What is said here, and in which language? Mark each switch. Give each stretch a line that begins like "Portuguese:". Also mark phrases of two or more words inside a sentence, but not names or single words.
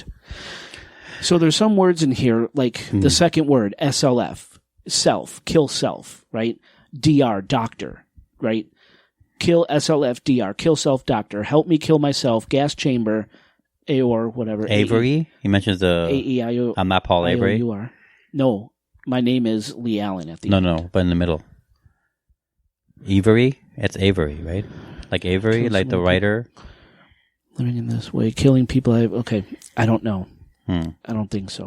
English: So there's some words in here, like the second word, SLF, self, kill self, right? DR, doctor, right? Kill SLF, DR, kill self, doctor, help me kill myself, gas chamber, or whatever. Avery? He mentions the... A-E-I-O... I'm not Paul Avery. I-O-U-R. No, my name is Lee Allen at the end. No, but in the middle. Avery? It's Avery, right? Like Avery, kill like the writer? Living in this way, killing people. Okay, I don't know. I don't think so.